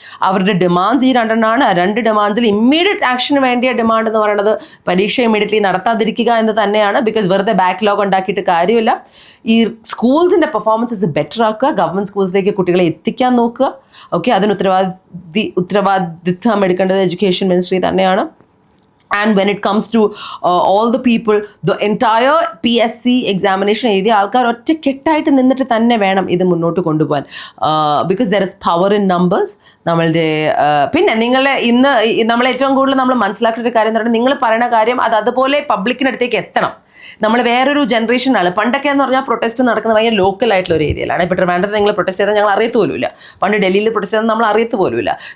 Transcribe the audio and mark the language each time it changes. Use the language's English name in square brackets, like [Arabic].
[Malayalam] അവരുടെ ഡിമാൻഡ്സ് ഈ രണ്ടെണ്ണമാണ്. രണ്ട് ഡിമാൻഡ്സിൽ ഇമ്മീഡിയറ്റ് ആക്ഷന് വേണ്ടിയ ഡിമാൻഡ് എന്ന് പറയുന്നത് പരീക്ഷ ഇമ്മീഡിയറ്റ്ലി നടത്താതിരിക്കുക എന്ന് തന്നെയാണ്. ബിക്കോസ് വെറുതെ ബാക്ക്ലോഗ് ഉണ്ടാക്കിയിട്ട് കാര്യമില്ല. ഈ സ്കൂൾസിൻ്റെ പെർഫോമൻസസ് ബെറ്റർ ആക്കുക, ഗവൺമെൻറ് സ്കൂൾസിലേക്ക് കുട്ടികളെ എത്തിക്കാൻ നോക്കുക. ഓക്കെ, അതിന് ഉത്തരവാദിത്വം എടുക്കേണ്ടത് എഡ്യൂക്കേഷൻ മിനിസ്ട്രി തന്നെയാണ്. [English] And when it comes to all the people, the entire PSC examination [Malayalam] എഴുതിയ ആൾക്കാർ ഒറ്റക്കെട്ടായിട്ട് നിന്നിട്ട് തന്നെ വേണം ഇത് മുന്നോട്ട് കൊണ്ടുപോകാൻ. [English] Because there is power in numbers. [Malayalam] നമ്മളുടെ പിന്നെ നിങ്ങളെ ഇന്ന് നമ്മൾ ഏറ്റവും കൂടുതൽ നമ്മൾ മനസ്സിലാക്കേണ്ട ഒരു കാര്യം എന്ന് പറഞ്ഞാൽ, നിങ്ങൾ പറയുന്ന കാര്യം അത് അതുപോലെ പബ്ലിക്കിനടുത്തേക്ക് എത്തണം. നമ്മൾ വേറൊരു ജനറേഷനാണ്. പണ്ടൊക്കെ എന്ന് പറഞ്ഞാൽ പ്രൊട്ടസ്റ്റ് നടക്കുന്നത് ഭയങ്കര ലോക്കൽ ആയിട്ടുള്ള ഒരു ഏരിയയിലാണ്. ഇപ്പോൾ ട്രിവാൻഡ്രത്ത് നിങ്ങൾ പ്രൊട്ടസ്റ്റ് ചെയ്താൽ ഞങ്ങൾ അറിയത്ത് പോലുമില്ല. പണ്ട് ഡൽഹിയിൽ പ്രൊട്ടസ്റ്റ് ചെയ്താൽ നമ്മൾ അറിയത്ത് പോലുമില്ല.